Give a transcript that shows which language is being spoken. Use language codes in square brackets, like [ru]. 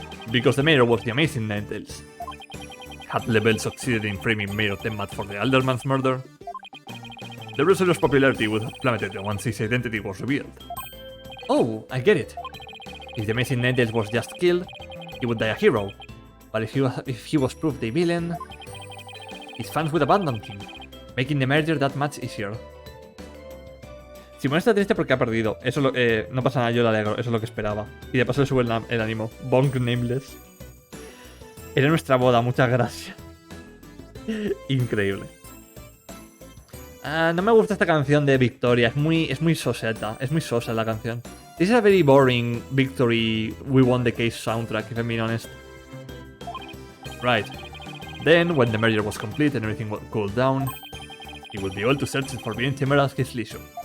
[en] Because the mayor was the amazing Ninetales. Had Lebel succeeded in framing Mayor Tenmat for the Alderman's murder, the wrestler's popularity would have plummeted once his identity was revealed. Oh, I get it. If the amazing Ninetales was just killed, he would die a hero. But if he was proved a villain, his fans would abandon him, making the merger that much easier. [es] Simón está triste porque ha perdido. Eso no pasa nada, yo le alegro. Eso es lo que esperaba. Y de paso le sube el ánimo. Bonk Nameless. Era nuestra boda, muchas gracias. Increíble. No me gusta esta canción de Victoria. Es muy soseta. Es muy sosa la canción. [en] This is a very boring Victory We Won the Case soundtrack, if I'm being honest. Right. Then, when the merger was complete and everything cooled down, he would be able to search for the Timber at his leisure.